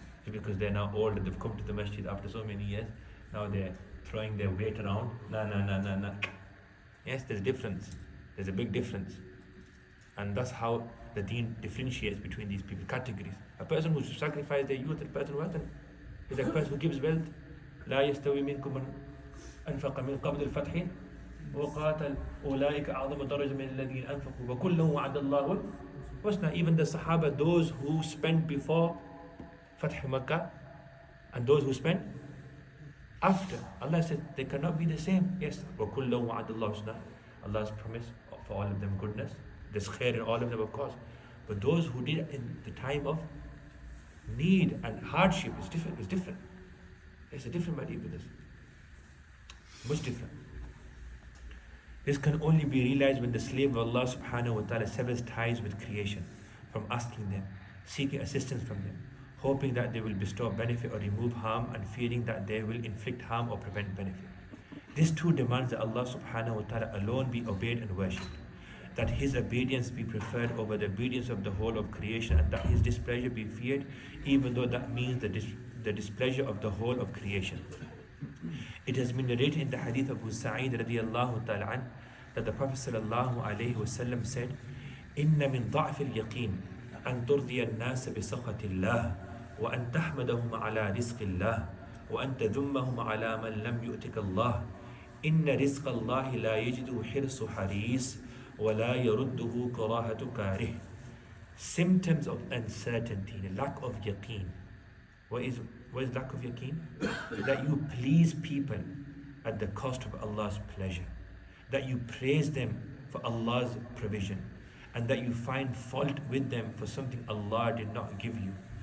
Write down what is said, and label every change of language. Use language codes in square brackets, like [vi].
[en] Because they're now old and they've come to the masjid after so many years. Now they're throwing their weight around. Nah. Yes, there's a difference. There's a big difference. And that's how the deen differentiates between these people, categories. A person who sacrificed their youth, a person who hasn't, is like a person who gives wealth. [ar] لا يستوي منكم من أنفق من قبل الفتح وقاتل أولئك أعظم درجة من الذين أنفقوا وكلهم وعد الله الحسنى. [en] Even the Sahaba, those who spent before Fath Makkah and those who spent after, Allah said they cannot be the same. Yes, [ar] وَكُلَّهُ وَعَدَ اللَّهُ الْحُسْنَى. [en] Allah's promise for all of them goodness. There's khair in all of them, of course. But those who did it in the time of need and hardship is different. It's a different matter with this. Much different. This can only be realized when the slave of Allah subhanahu wa ta'ala severs ties with creation, from asking them, seeking assistance from them, hoping that they will bestow benefit or remove harm, and fearing that they will inflict harm or prevent benefit. This too demands that Allah subhanahu wa ta'ala alone be obeyed and worshipped, that His obedience be preferred over the obedience of the whole of creation, and that His displeasure be feared, even though that means the displeasure of the whole of creation. It has been narrated in the hadith of Abu Sa'id radiallahu ta'ala an, that the Prophet sallallahu alayhi wasallam said, [ar] إن من ضعف اليقين أن ترضي الناس بسخط الله وأن تحمدهم على رزق الله وأن تذمهم على من لم يؤتك الله إن رزق الله لا يجده حرص حريص ولا يرده كراهة كاره. [en] Symptoms of uncertainty, the lack of yaqeen. What is lack of yaqeen? That you please people at the cost of Allah's pleasure. That you praise them for Allah's provision. And that you find fault with them for something Allah did not give you.